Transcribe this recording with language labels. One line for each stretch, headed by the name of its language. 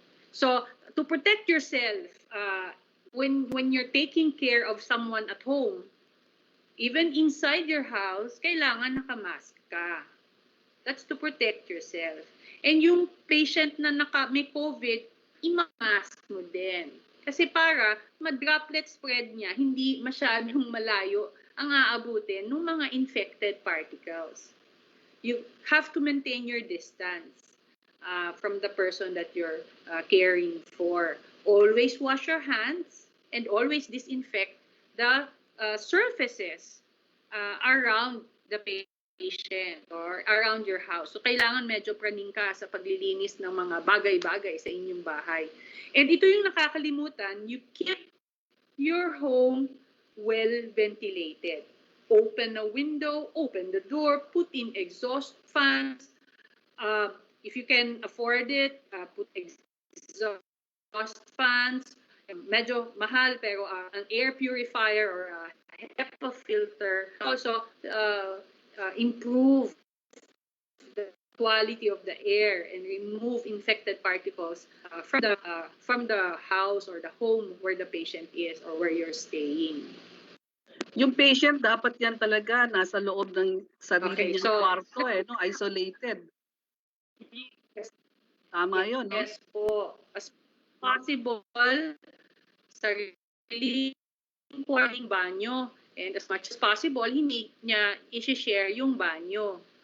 English: So to protect yourself, when you're taking care of someone at home, even inside your house,
Filipino: kailangan nakamask ka.
English: That's to protect yourself.
Filipino: And yung patient na may COVID, i-mask mo din. Kasi para ma-droplet spread niya, hindi masyadong malayo ang aabutin ng mga infected particles.
English: You have to maintain your distance from the person that you're caring for. Always wash your hands and always disinfect the surfaces around the patient or around your house.
Filipino: So kailangan medyo praning ka sa paglilinis ng mga bagay-bagay sa inyong bahay.
English: And
Filipino: ito yung nakakalimutan,
English: you keep your home well ventilated. Open a window, open the door, put in exhaust fans. If you can afford it, put exhaust fans.
Filipino: Medyo mahal pero
English: an air purifier or a HEPA filter. Also, improve the quality of the air and remove infected particles from the house or the home where the patient is or where you're staying.
Filipino: Yung patient dapat yan talaga nasa loob ng sarili niyang kwarto no, isolated. Tama yun, no?
English: Yes po. As possible,
Filipino: sarili po ang banyo. And
English: as much as possible,
Filipino: hindi niya i-share yung banyo.